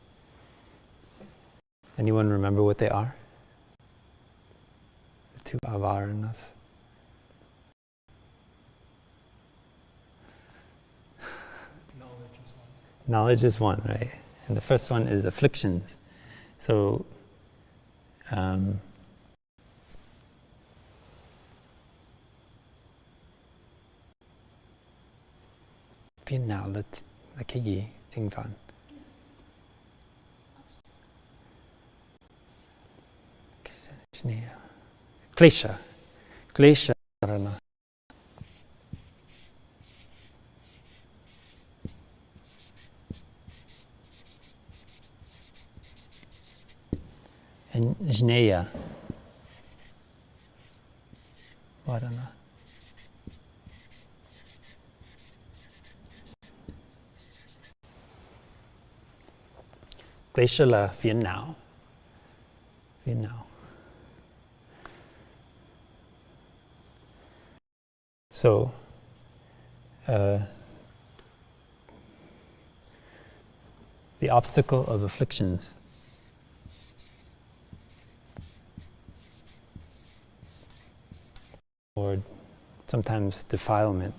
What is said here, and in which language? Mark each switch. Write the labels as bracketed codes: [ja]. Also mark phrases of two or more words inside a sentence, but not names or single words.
[en] Anyone remember what they are? The 2 avaranas. Knowledge is one, right? And the first one is afflictions. So, [vi] phiền não là cái gì? Tiếng Phạn. Klesha. [sa] क्लेश करण. And ज्ञेय वरण. [vi] Klesha là phiền não. Phiền não. [en] So, the obstacle of afflictions. Or sometimes defilement.